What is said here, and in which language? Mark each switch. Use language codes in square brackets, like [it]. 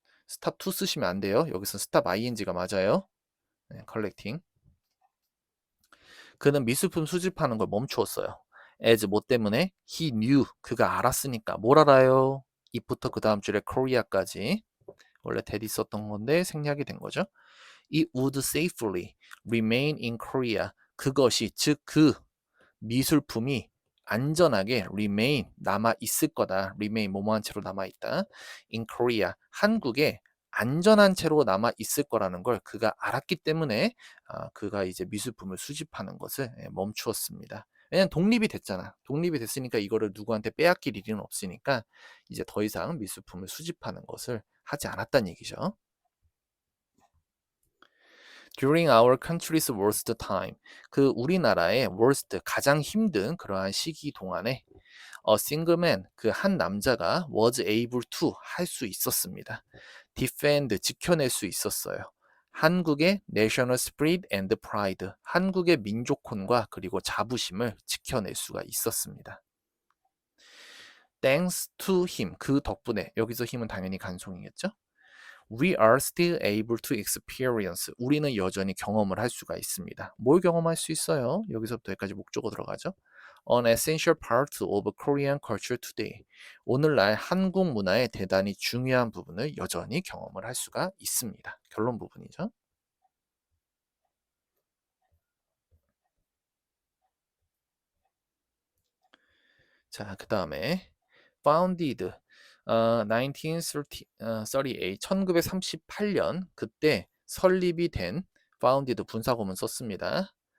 [ko] stop to 쓰시면 안 돼요. 여기서 stop ing가 맞아요. 네, collecting. 그는 미술품 수집하는 걸 멈추었어요. as 뭐 때문에? [en] he knew. [ko] 그가 알았으니까. 뭘 알아요? it부터 그 다음 줄에 korea까지. 원래 that 있었던 건데 생략이 된 거죠. [en] It would safely remain in Korea. [ko] 그것이 즉 그 미술품이 안전하게 remain 남아 있을 거다. remain 뭐뭐한 채로 남아 있다. [en] in Korea [ko] 한국에 안전한 채로 남아 있을 거라는 걸 그가 알았기 때문에 그가 이제 미술품을 수집하는 것을 멈추었습니다. 왜냐면 독립이 됐잖아. 독립이 됐으니까 이거를 누구한테 빼앗길 일은 없으니까 이제 더 이상 미술품을 수집하는 것을 하지 않았다는 얘기죠. [en] During our country's worst time. [ko] 그 우리나라의 worst 가장 힘든 그러한 시기 동안에 [en] a single man [ko] 그 한 남자가 [en] was able to [ko] 할 수 있었습니다. defend 지켜낼 수 있었어요. 한국의 [en] national spirit and pride [ko] 한국의 민족혼과 그리고 자부심을 지켜낼 수가 있었습니다. [en] Thanks to him [ko] 그 덕분에 여기서 힘은 당연히 간송이겠죠. [en] We are still able to experience. [ko] 우리는 여전히 경험을 할 수가 있습니다. 뭘 경험할 수 있어요? 여기서부터 여기까지 목적어 들어가죠. [en] An essential part of Korean culture today. [ko] 오늘날 한국 문화의 대단히 중요한 부분을 여전히 경험을 할 수가 있습니다. 결론 부분이죠. 자, 그 다음에 founded 1938 1938년 그때 설립이 된 founded 분사구문 썼습니다.